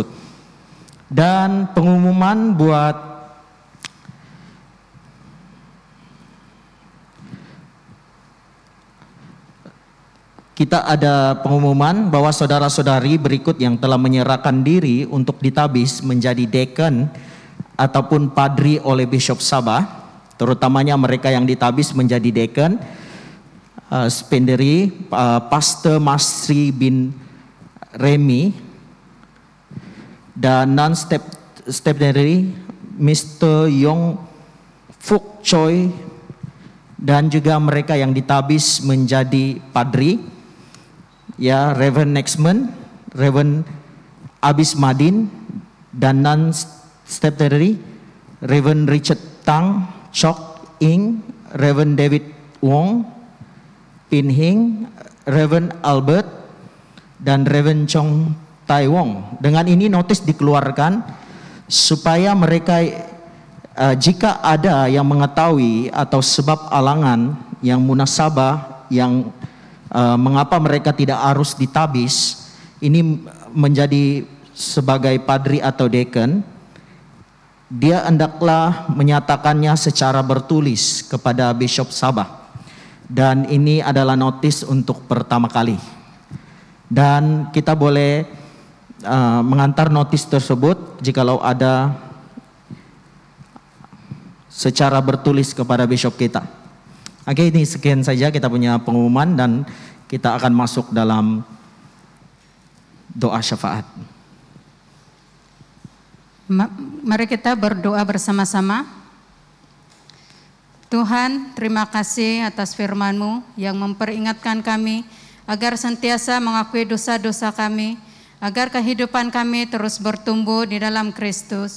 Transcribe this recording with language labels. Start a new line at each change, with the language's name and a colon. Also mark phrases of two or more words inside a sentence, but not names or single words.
Malay: Dan pengumuman buat kita ada pengumuman bahwa saudara-saudari berikut yang telah menyerahkan diri untuk ditabis menjadi deacon ataupun padri oleh Bishop Sabah, terutamanya mereka yang ditabis menjadi deacon, Spenderi, Pastor Masri bin Remy, dan non-Spenderi Mr. Yong Fuk Choi, dan juga mereka yang ditabis menjadi padri ya, Reverend Nexman, Reverend Abis Madin, dan non-stepdaddy Reverend Richard Tang, Chok Ing, Reverend David Wong, Pin Hing, Reverend Albert, dan Reverend Chong Tai Wong. Dengan ini notis dikeluarkan supaya mereka jika ada yang mengetahui atau sebab alangan yang munasabah yang mengapa mereka tidak harus ditabis, ini menjadi sebagai padri atau deacon, dia hendaklah menyatakannya secara bertulis kepada Bishop Sabah. Dan ini adalah notis untuk pertama kali. Dan kita boleh mengantar notis tersebut jikalau ada secara bertulis kepada Bishop kita. Oke, ini sekian saja kita punya pengumuman dan kita akan masuk dalam doa syafaat. Mari kita berdoa bersama-sama. Tuhan, terima kasih atas firman-Mu yang memperingatkan kami agar sentiasa mengakui dosa-dosa kami, agar kehidupan kami terus bertumbuh di dalam Kristus.